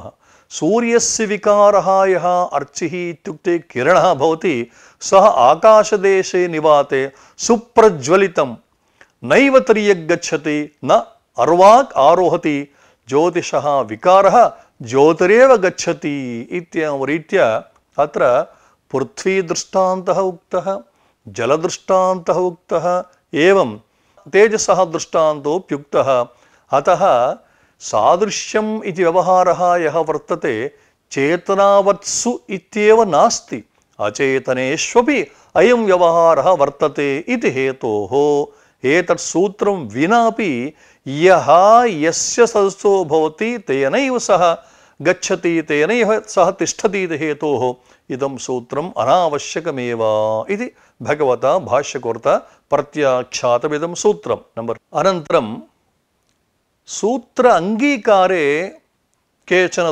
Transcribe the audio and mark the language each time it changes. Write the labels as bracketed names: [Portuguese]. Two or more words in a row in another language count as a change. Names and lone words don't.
[Sanskrit] సూర్యస్య వికారः యः అర్చిః ఇత్యుక్తే కిరణः భవతి సः ఆకాశదేశే నివాతే సుప్రజ్వలితం నైవ తిర్యగ్గచ్చతి న అర్వాక్ ఆరోహతి జ్యోతిషः వికారः జ్యోతిరేవ గచ్చతి ఇత్యేవం రీత్యా అత్ర పృథ్వీ దృష్టాంతः ఉక్తः జలదృష్టాంతः ఉక్తः ఏవం తేజసः దృష్టాంతోప్యుక్తः. అతः సాదృశ్యం ఇది వ్యవహారः యः వర్తతే చేతనావత్సు ఇత్యేవ నాస్తి అచేతనేష్వపి అయం వ్యవహారः వర్తతే ఇది హేతోః एतत् सूत्रं विनापि यः यस्य सदस्यो भवति तेनैव सः गच्छति तेनैव सः तिष्ठति इति हेतोः इदं सूत्रम् अनावश्यकमेव इति भगवता भाष्यकृता प्रत्याख्यातमिदं सूत्रं नम्बर् अनन्तरं सूत्र अंगीकारे केचन